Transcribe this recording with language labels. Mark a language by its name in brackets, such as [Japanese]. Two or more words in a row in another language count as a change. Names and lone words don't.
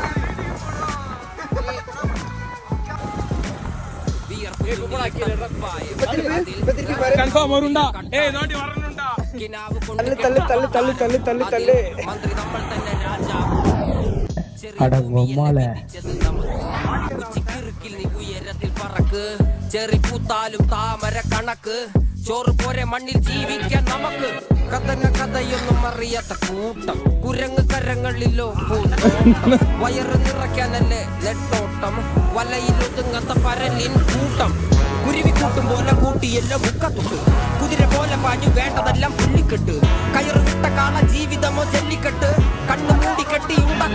[Tamil] கன்ஃபார்ம் வரும்டா. ஏய் நோட்டி வரணும்டா. தள்ளு தள்ளு தள்ளு தள்ளு தள்ளு தள்ளு தள்ளு. அட பொம்மால [Malayalam] ഉയരത്തിൽ പറക്ക് ചെറി പൂത്താലും താമര കണക്ക് ചോറ് പോരെ മണ്ണിൽ ജീവിക്കാൻ നമുക്ക് കഥന കഥയൊന്നും അറിയാത്ത കൂട്ടം കുരങ്ങ് കരങ്ങളിലോ വയറ് നിറയ്ക്കാനല്ലേ നെട്ടോട്ടം വലയിലൊതുങ്ങാത്ത പരലിൻ കൂട്ടം കുരുവി കൂട്ടും പോലെ കൂട്ടിയെല്ലാം മുക്കത്തുണ്ട് കുതിര പോലെ പാഞ്ഞു വേണ്ടതെല്ലാം പുല്ലിക്കെട്ട് കയറ് വിട്ട കാള ജീവിതമോ ജല്ലിക്കെട്ട് കണ്ണു മൂടിക്കെട്ടി